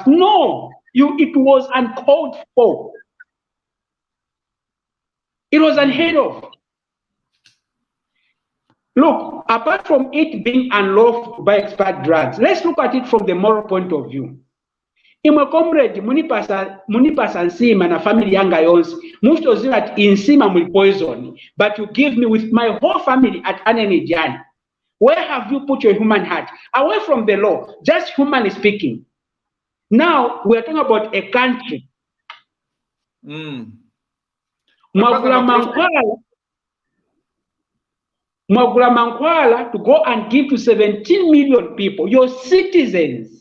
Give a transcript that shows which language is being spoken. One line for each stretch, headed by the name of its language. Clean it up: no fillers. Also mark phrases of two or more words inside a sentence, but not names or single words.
English: No, it was uncalled for. It was unheard of. Look, apart from it being unlawful to buy expired drugs, let's look at it from the moral point of view.
Nyanja: imwe comrade munipasa nsima na family yanga yonse muchitoziva ati insima muli poison,
English: but you give me with my whole family at Anenediani. Where have you put your human heart? Away from the law, just humanly speaking. Now we are talking about a country.
Nyanja: Mwagula Mankwala
English: to go and give to 17 million people, your citizens.